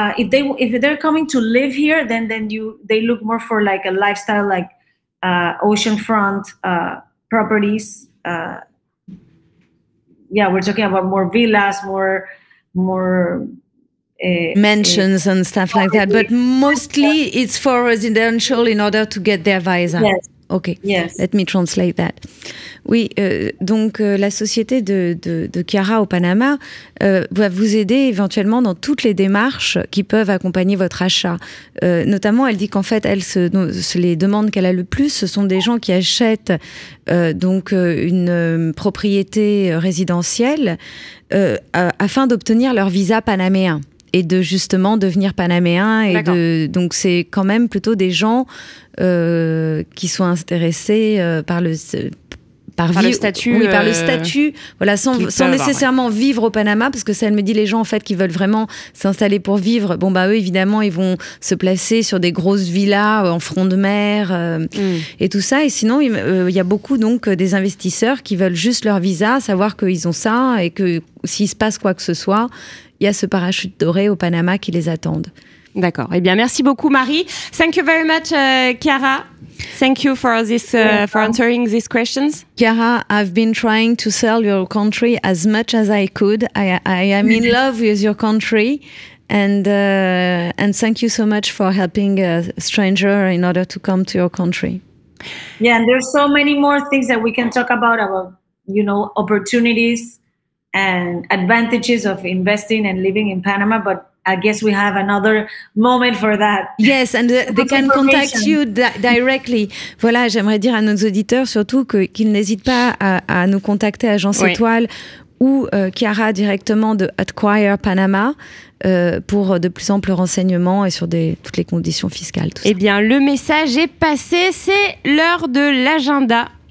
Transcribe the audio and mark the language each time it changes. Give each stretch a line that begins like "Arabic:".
English: If they're coming to live here, then they look more for like a lifestyle, like oceanfront properties. We're talking about more villas, more mansions and stuff like that. But mostly it's for residential in order to get their visa. Yes. Okay. Yes. Let me translate that.
French: Oui, donc la société de Chiara au Panama va vous aider éventuellement dans toutes les démarches qui peuvent accompagner votre achat. Notamment, elle dit qu'en fait, les demandes qu'elle a le plus, ce sont des gens qui achètent une propriété résidentielle afin d'obtenir leur visa panaméen et de justement devenir panaméen. Donc c'est quand même plutôt des gens qui sont intéressés le statut. Oui, par le statut, voilà, sans nécessairement vivre au Panama, parce que ça, elle me dit, les gens en fait qui veulent vraiment s'installer pour vivre, bon bah eux évidemment ils vont se placer sur des grosses villas en front de mer et tout ça. Et sinon il y a beaucoup donc des investisseurs qui veulent juste leur visa, savoir qu'ils ont ça et que s'il se passe quoi que ce soit, il y a ce parachute doré au Panama qui les attendent. D'accord. Eh bien, merci beaucoup, Marie.
English: Thank you very much, Chiara. Thank you for this for answering these questions. Chiara, I've been trying to sell your country as much as I could. I am in love with your country, and thank you so much for helping a stranger in order to come to your country. Yeah, and there's so many more things that we can talk about, opportunities and advantages of investing and living in Panama, but I guess we have another moment for that. Yes, and they can contact you directly.
French: Voilà, j'aimerais dire à nos auditeurs surtout qu'ils n'hésitent pas à nous contacter à Agence Étoile ou Chiara directement de Acquire Panama pour de plus amples renseignements et sur toutes les conditions fiscales. Tout ça. Eh bien, le message est passé, c'est l'heure de l'agenda.